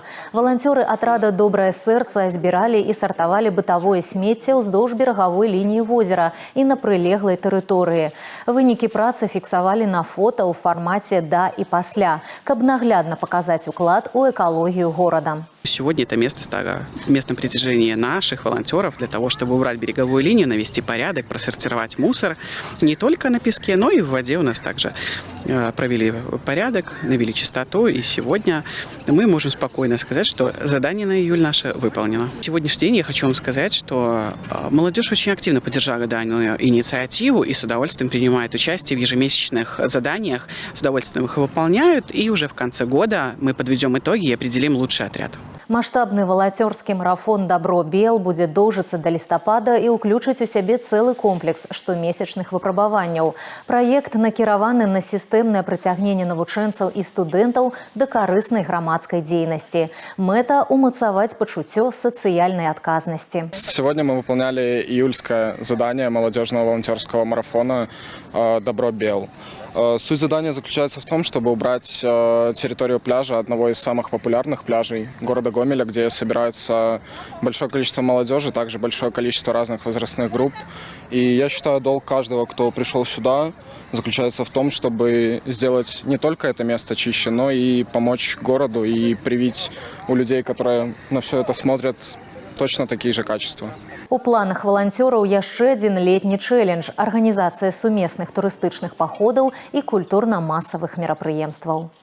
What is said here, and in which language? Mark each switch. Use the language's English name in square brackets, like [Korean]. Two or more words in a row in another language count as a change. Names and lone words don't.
[Belarusian] Валанцёры атрада «Добрае сэрца» збіралі і сартавалі бытавое смецце ўздоўж берагавой лініі возера і на прылеглай тэрыторыі. Вынікі працы фіксавалі на фота ў фармаце «да» і «пасля», каб наглядна паказаць уклад у экалогію горада. [Russian] Сегодня это место стало местом притяжения наших волонтеров для того, чтобы убрать береговую линию, навести порядок, просортировать мусор не только на песке, но и в воде у нас также провели порядок, навели чистоту. И сегодня мы можем спокойно сказать, что задание на июль наше выполнено. В сегодняшний день я хочу вам сказать, что молодежь очень активно поддержала данную инициативу и с удовольствием принимает участие в ежемесячных заданиях, с удовольствием их выполняют. И уже в конце года мы подведем итоги и определим лучший отряд. [Belarusian] Маштабны валанцёрскі марафон «Добро-Бел» будзе доўжыцца да лістапада і ўключыць у сябе цэлы комплекс штомесячных выпрабаванняў. Праект накіраваны на сістэмнае прыцягненне навучэнцаў і студэнтаў да карыснай грамадскай дзейнасці. Мэта – умацаваць пачуццё сацыяльнай адказнасці. [Russian] Сегодня мы выполняли июльское задание молодежного волонтерского марафона «Добро-Бел». Суть задания заключается в том, чтобы убрать территорию пляжа, одного из самых популярных пляжей города Гомеля, где собирается большое количество молодежи, также большое количество разных возрастных групп. И я считаю, долг каждого, кто пришел сюда, заключается в том, чтобы сделать не только это место чище, но и помочь городу и привить у людей, которые на все это смотрят, точно такие же качества. [Belarusian] У планах валанцёраў яшчэ адзін летні чэлендж – арганізацыя сумесных турыстычных паходаў і культурна-масавых мерапрыемстваў.